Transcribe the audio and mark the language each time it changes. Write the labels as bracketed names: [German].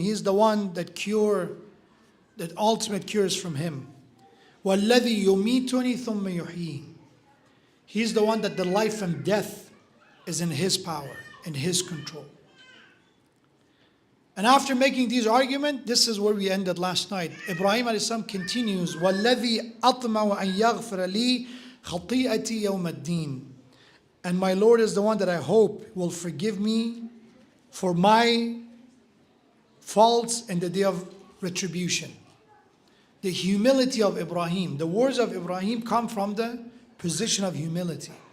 [English] He is the one that ultimate cure is from Him. [Arabic] وَالَّذِي يُمِيتُنِي ثُمَّ يُحْيِينِ. [English] He is the one that the life and death is in His power, in His control. And after making these arguments, this is where we ended last night. Ibrahim a.s. continues, [Arabic] وَالَّذِي أَطْمَعُ أَن يَغْفِرَ لِي خَطِيئَتِي يَوْمَ الدِّينِ. [English] And my Lord is the one that I hope will forgive me for my faults in the day of retribution. The humility of Ibrahim. The words of Ibrahim come from the position of humility.